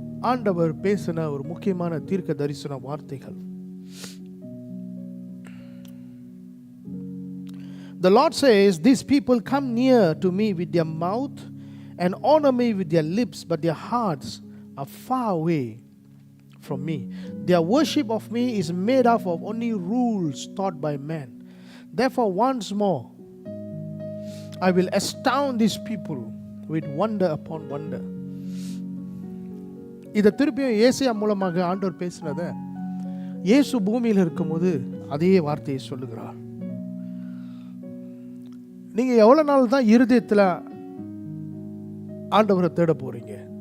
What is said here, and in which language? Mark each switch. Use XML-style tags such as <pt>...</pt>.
<ta>ஆண்டவர் பேசின ஒரு முக்கியமான தீர்க்க தரிசன வார்த்தைகள்.</ta> <en>The Lord says, these people come near to me with their mouth and honor me with their lips, but their hearts are far away from me. Their worship of me is made up of only rules taught by men. Therefore, once more, I will astound these people with wonder upon wonder.</en> <ta>இதை திருப்பியும் ஏசாயா மூலமாக ஆண்டவர் பேசினத இயேசு பூமியில் இருக்கும்போது அதே வார்த்தையை சொல்லுகிறார். நீங்க எவ்வளவு நாள் தான் இருதயத்தில் ஆண்டவரை தேட போறீங்க?</ta>